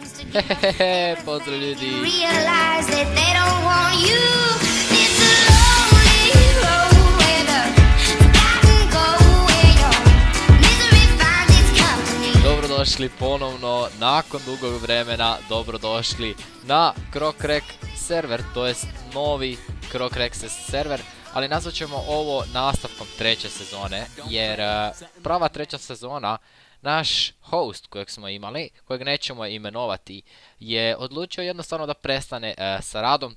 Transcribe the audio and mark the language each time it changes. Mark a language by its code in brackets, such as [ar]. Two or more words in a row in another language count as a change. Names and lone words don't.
[hr] Hehehe, pozdrav ljudi. [en] Realize that they don't want you. It's a lonely road where the forgotten go, where your misery finds its company. [hr] Dobrodošli ponovno, nakon dugog vremena, dobrodošli na Krokrack server, to jest novi Krokrack server, ali nazvat ćemo ovo nastavkom treće sezone, jer prava treća sezona, naš host kojeg smo imali, kojeg nećemo imenovati, je odlučio jednostavno da prestane sa radom.